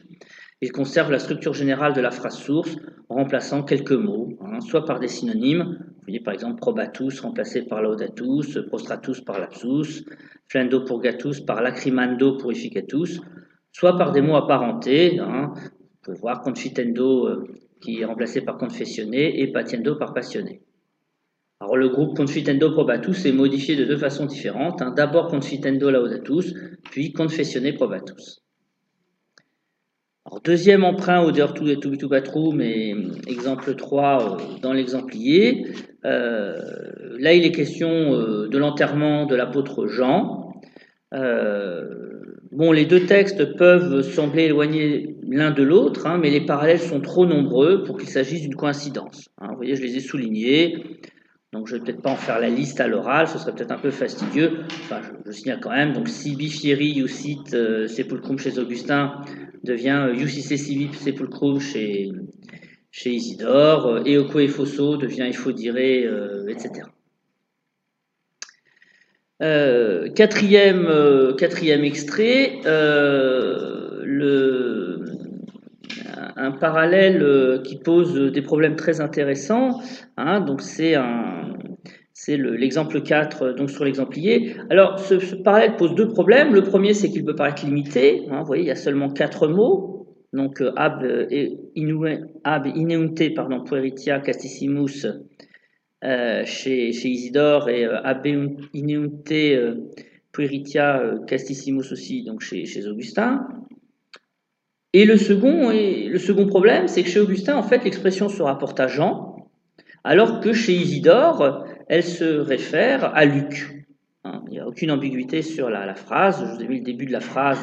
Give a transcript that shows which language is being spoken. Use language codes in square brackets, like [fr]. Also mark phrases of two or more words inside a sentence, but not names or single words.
[fr] Il conserve la structure générale de la phrase source en remplaçant quelques mots, soit par des synonymes, vous voyez par exemple probatus remplacé par laudatus, prostratus par lapsus, [la] flendo purgatus [fr] par [la] lacrimando purificatus, [fr] soit par des mots apparentés, vous pouvez voir confitendo qui est remplacé par confessione et patiendo par passionné. Alors le groupe [la] confitendo probatus [fr] est modifié de deux façons différentes, d'abord [la] confitendo laudatus, [fr] puis [la] confessione probatus. [fr] Alors, deuxième emprunt au Deortu et Obitu Patrum, et exemple 3 dans l'exemplier. Là, il est question de l'enterrement de l'apôtre Jean. Les deux textes peuvent sembler éloignés l'un de l'autre, mais les parallèles sont trop nombreux pour qu'il s'agisse d'une coïncidence. Vous voyez, je les ai soulignés. Donc je ne vais peut-être pas en faire la liste à l'oral, ce serait peut-être un peu fastidieux. Enfin, je signale quand même. Donc [la] sibi fieri iusit sepulcrum [fr] chez Augustin devient [la] iusice sibi sepulcrum [fr] chez Isidore. [la] Eoque et fosso [fr] devient effodire, etc. Quatrième extrait, un parallèle qui pose des problèmes très intéressants. Donc c'est l'exemple 4 donc sur l'exemplier. Alors ce parallèle pose deux problèmes. Le premier, c'est qu'il peut paraître limité. Vous voyez, il y a seulement 4 mots. Donc [la] ab ineunte pueritia castissimus [fr] chez Isidore et [la] ab ineunte pueritia castissimus [fr] aussi donc chez Augustin. Et le second problème, c'est que chez Augustin, en fait, l'expression se rapporte à Jean, alors que chez Isidore, elle se réfère à Luc. Il n'y a aucune ambiguïté sur la phrase. Je vous ai mis le début de la phrase.